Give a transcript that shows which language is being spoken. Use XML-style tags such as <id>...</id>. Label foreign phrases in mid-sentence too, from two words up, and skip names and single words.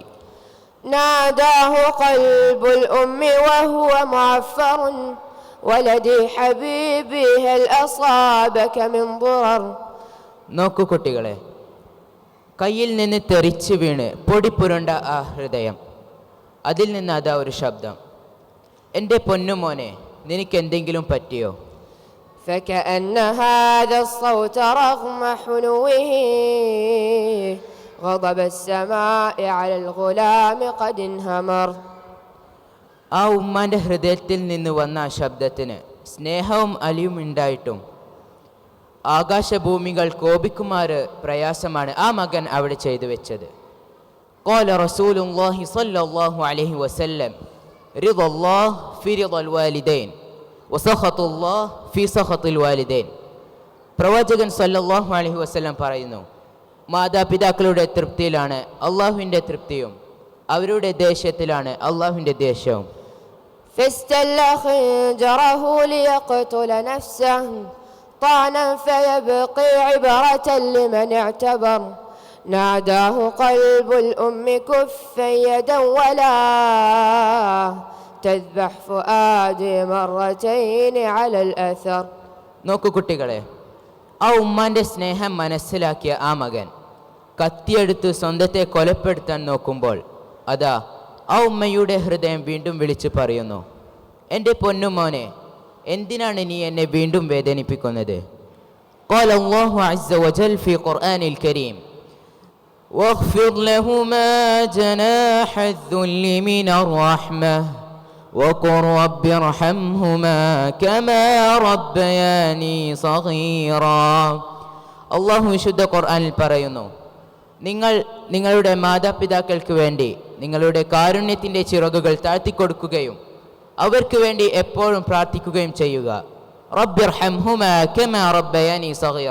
<ar>ناداه قلب الأم وهو معفر ولدي حبيبي هل أصابك من ضرر.</ar> <ml>നോക്കൂ കുട്ടികളെ, കയ്യിൽ നിന്ന് തെറിച്ചു വീണ് പൊടിപ്പുരണ്ട ആ ഹൃദയം, അതിൽ നിന്ന് അതാ ഒരു ശബ്ദം, എൻ്റെ പൊന്നുമോനെ നിനക്ക് എന്തെങ്കിലും പറ്റിയോ?</ml> <ar>فكأن هذا الصوت رغم حنوه غضب السماء على الغلام قد انهمر.</ar> <ml>ആ ഉമ്മാന്റെ ഹൃദയത്തിൽ നിന്ന് വന്ന ആ ശബ്ദത്തിന് സ്നേഹവും അലിയും ഉണ്ടായിട്ടും ആകാശഭൂമികൾ കോപിക്കുമാറ് പ്രയാസമാണ് ആ മകൻ അവിടെ ചെയ്തു വെച്ചത്.</ml> <ar>قال رسول الله صلى الله عليه وسلم رضا الله في رضا الوالدين وسخط الله في سخط الوالدين.</ar> <ml>പ്രവാചകൻ</ml> <ar>صلى الله عليه وسلم</ar> <ml>പറയുന്നു, മാതാപിതാക്കളുടെ തൃപ്തിയിലാണ് അള്ളാഹുവിൻ്റെ തൃപ്തിയും അവരുടെ ദേഷ്യത്തിലാണ് അള്ളാഹുവിൻ്റെ ദേഷ്യവും.</ml> <ar>فاستل خنجره ليقتل نفسه طعنا فيبقي عبرة لمن اعتبر. ناداه قلب الأم كفا يدا ولا تذبح فؤادي مرتين على الأثر.</ar> <ml>നോക്കൂ കുട്ടികളെ, ആ ഉമ്മാന്റെ സ്നേഹം മനസ്സിലാക്കിയ ആ മകൻ കത്തിയെടുത്ത് സ്വന്തത്തെ കൊലപ്പെടുത്താൻ നോക്കുമ്പോൾ അതാ ആ ഉമ്മയുടെ ഹൃദയം വീണ്ടും വിളിച്ചു പറയുന്നു, എൻ്റെ പൊന്നുമോനെ എന്തിനാണ് നീ എന്നെ വീണ്ടും വേദനിപ്പിക്കുന്നത്?</ml> <ar>قال الله عز وجل في قرآن الكريم واخفض لهما جناح الذل من الرحمة وقل رب ارحمهما كما ربياني صغيرا.</ar> <ml>അള്ളാഹു വിശുദ്ധ ഖുർആനിൽ പറയുന്നു, നിങ്ങൾ നിങ്ങളുടെ മാതാപിതാക്കൾക്ക് വേണ്ടി നിങ്ങളുടെ കാരുണ്യത്തിൻ്റെ ചിറകുകൾ താഴ്ത്തിക്കൊടുക്കുകയും അവർക്ക് വേണ്ടി എപ്പോഴും പ്രാർത്ഥിക്കുകയും ചെയ്യുക.</ml> <ar>رب ارحمهما كما ربياني صغيرا.</ar>